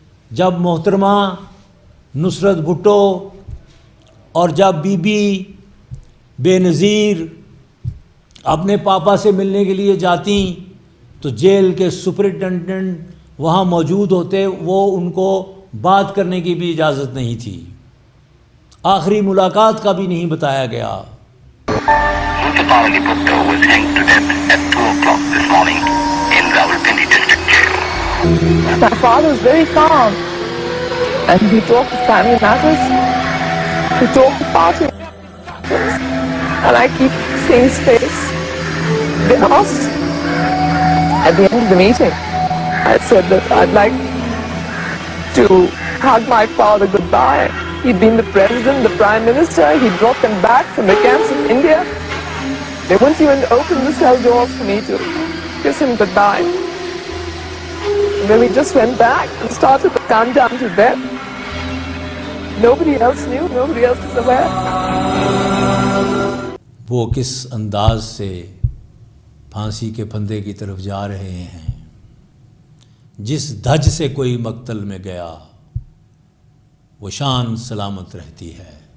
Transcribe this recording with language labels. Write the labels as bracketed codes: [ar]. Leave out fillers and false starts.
[ur] جب محترمہ نصرت بھٹو اور جب بی بی بے نظیر اپنے پاپا سے ملنے کے لیے جاتی تو جیل کے سپرنٹینڈنٹ وہاں موجود ہوتے، وہ ان کو بات کرنے کی بھی اجازت نہیں تھی، آخری ملاقات کا بھی نہیں بتایا گیا۔ [en] Zulfiqar Ali Bhutto was hanged to death at 2 o'clock this morning in Rawalpindi District Jail. My father was very calm, and he talked of family matters, he talked of party matters, and I keep seeing his face. They asked at the end of the meeting, I said that I'd like to hug my father goodbye. He'd been the president, the prime minister, he brought them back from the camps in India. They wouldn't even open the cell doors for me to kiss him goodbye. And then we just went back and started the countdown to death. Nobody else knew, nobody else was aware. [ur] وہ کس انداز سے پھانسی کے پھندے کی طرف جا رہے ہیں، جس دھج سے کوئی مقتل میں گیا وہ شان سلامت رہتی ہے۔